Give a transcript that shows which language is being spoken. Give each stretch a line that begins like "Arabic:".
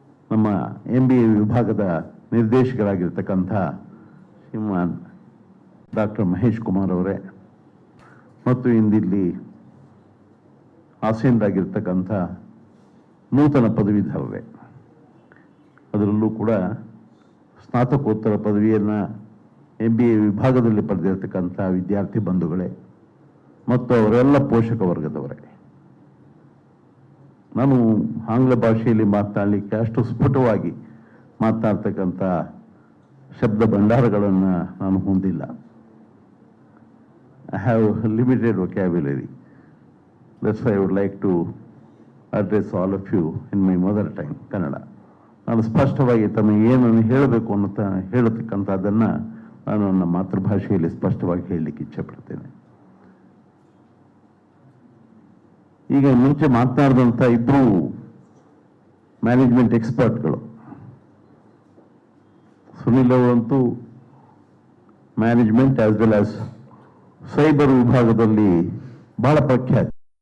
Kannada: ನಮ್ಮ MBA ವಿಭಾಗದ ನಿರ್ದೇಶಕರಾಗಿರ್ತಕ್ಕಂಥ ಶ್ರೀಮಾನ್ doctor Mahesh Kumar ಅವರೇ ಮತ್ತು ಇಂದಿಲ್ಲಿ ಆಸೀನರಾಗಿರ್ತಕ್ಕಂಥ ನೂತನ ಪದವೀಧರರೇ, ಅದರಲ್ಲೂ ಕೂಡ ಸ್ನಾತಕೋತ್ತರ ಪದವಿಯನ್ನು MBA ವಿಭಾಗದಲ್ಲಿ ಪಡೆದಿರತಕ್ಕಂಥ ವಿದ್ಯಾರ್ಥಿ ಬಂಧುಗಳೇ ಮತ್ತು ಅವರೆಲ್ಲ ಪೋಷಕ ವರ್ಗದವರೇ, ನಾನು ಆಂಗ್ಲ ಭಾಷೆಯಲ್ಲಿ ಮಾತನಾಡಲಿಕ್ಕೆ ಅಷ್ಟು ಸ್ಫುಟವಾಗಿ ಮಾತನಾಡ್ತಕ್ಕಂಥ ಶಬ್ದ ಭಂಡಾರಗಳನ್ನು ನಾನು ಹೊಂದಿಲ್ಲ.
English: I have limited vocabulary. That's why I would like to address all of you in my mother tongue, Kannada.
Kannada: ನಾನು ಸ್ಪಷ್ಟವಾಗಿ ತಮಗೆ ಏನನ್ನು ಹೇಳಬೇಕು ಅನ್ನೋ ಹೇಳತಕ್ಕಂಥದ್ದನ್ನು ನಾನು ನನ್ನ ಮಾತೃಭಾಷೆಯಲ್ಲಿ ಸ್ಪಷ್ಟವಾಗಿ ಹೇಳಲಿಕ್ಕೆ ಇಚ್ಛೆಪಡ್ತೇನೆ. ಈಗ ಮುಂಚೆ ಮಾತನಾಡಿದಂಥ ಇಬ್ಬರು ಮ್ಯಾನೇಜ್ಮೆಂಟ್ ಎಕ್ಸ್ಪರ್ಟ್ಗಳು, ಸುನಿಲ್ ಅವರಂತೂ management
English: as well as
Kannada: cyber ವಿಭಾಗದಲ್ಲಿ ಬಹಳ ಪ್ರಖ್ಯಾತಿ.